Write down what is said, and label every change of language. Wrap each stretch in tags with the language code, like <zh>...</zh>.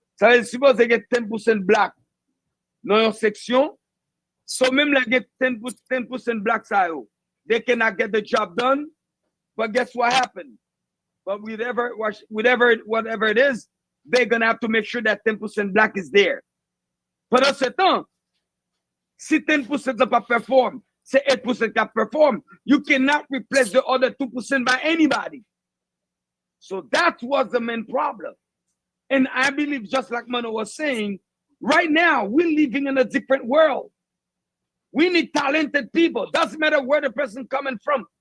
<fr>Ça veut dire</fr> <en>supposed to get 10% black dans your section. So même like get 10% black side, they cannot get the job done. But guess what happened? But whatever it is, they're gonna have to make sure that 10% black is there.</en> <fr>Pendant ce temps, si 10% n'a pas perform, c'est 8% qui perform.</fr> <en>You cannot replace the other 2% by anybody. So that was the main problem. And I believe, just like Mano was saying, right now we're living in a different world. We need talented people. Doesn't matter where the person coming from.</en>